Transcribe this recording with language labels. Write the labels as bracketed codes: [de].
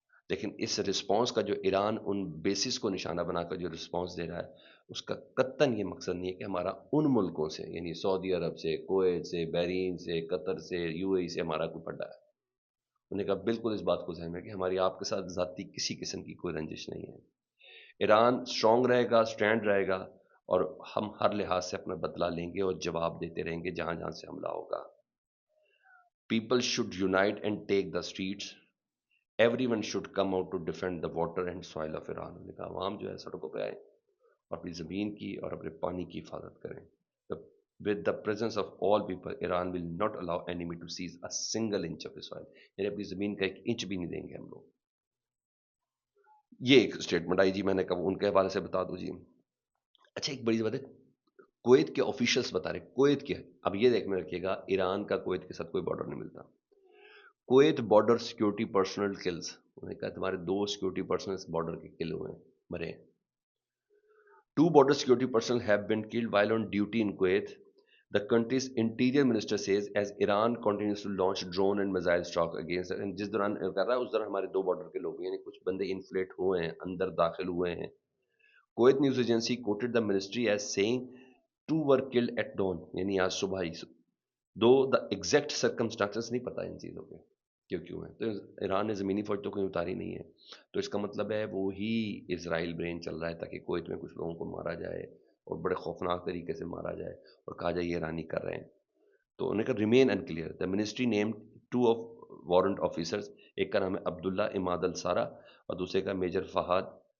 [ur] لیکن اس رسپانس کا جو ایران ان بیسس کو نشانہ بنا کر جو رسپانس دے رہا ہے، اس کا قطعاً یہ مقصد نہیں ہے کہ ہمارا ان ملکوں سے، یعنی سعودی عرب سے، کویت سے، بحرین سے، قطر سے، یو اے ای سے ہمارا کوئی پڑا ہے۔ انہوں نے کہا بالکل اس بات کو ذہن میں کہ ہماری آپ کے ساتھ ذاتی کسی قسم کی کوئی رنجش نہیں ہے۔ ایران اسٹرانگ رہے گا، اسٹینڈ رہے گا، اور ہم ہر لحاظ سے اپنا بدلہ لیں گے اور جواب دیتے رہیں گے جہاں جہاں سے حملہ ہوگا۔ [en] People should unite and take the streets. Everyone should come out to defend the water and soil of Iran. [ur] انہوں نے کہا عوام جو ہے سڑکوں پہ آئے اور اپنی زمین کی اور اپنے پانی کی حفاظت کریں۔ [en] With the presence of all people, Iran will not allow enemy to seize a single inch of its soil. [ur] یعنی اپنی زمین کا ایک انچ بھی نہیں دیں گے ہم لوگ۔ یہ ایک اسٹیٹمنٹ آئی جی، میں نے کہا ان کے حوالے سے بتا دوں جی۔ اچھا ایک بڑی بات ہے، کویت کے آفیشلز بتا رہے، کویت کے، اب یہ دیکھ میں رکھیے گا، ایران کا کویت کے ساتھ کوئی بارڈر نہیں ملتا۔ [en] Kuwait border security personnel kills, [ur] انہوں نے کہا تمہارے 2 سیکورٹی پرسنل بارڈر کے کل ہوئے ہیں، مرے ہیں۔ [en] 2 border security personnel have been killed while on duty in Kuwait. The country's interior minister says as Iran continues to launch drone and missile strike against it. [ur] جس دوران کر رہا ہے اس دوران ہمارے 2 بارڈر کے لوگ، یعنی کچھ بندے انفلیٹ ہوئے ہیں، اندر داخل ہوئے ہیں۔ Kuwait news agency [en] quoted the ministry as saying 2 were killed at dawn، [ur] یعنی آج صبح ہی، [en] though the exact circumstances [ur] نہیں پتا ان چیزوں کے کیوں ہیں۔ تو ایران نے زمینی فوج تو کوئی اتاری نہیں ہے، تو اس کا مطلب ہے وہی اسرائیل برین چل رہا ہے تاکہ کویت میں کچھ لوگوں کو مارا جائے اور بڑے خوفناک طریقے سے مارا جائے اور کہا جائے یہ ایرانی کر رہے ہیں۔ تو انہوں نے کہا [en] remain unclear, the ministry named 2 of warrant officers, [ur] ایک کا نام ہے عبداللہ اماد السارا اور دوسرے کا میجر فہد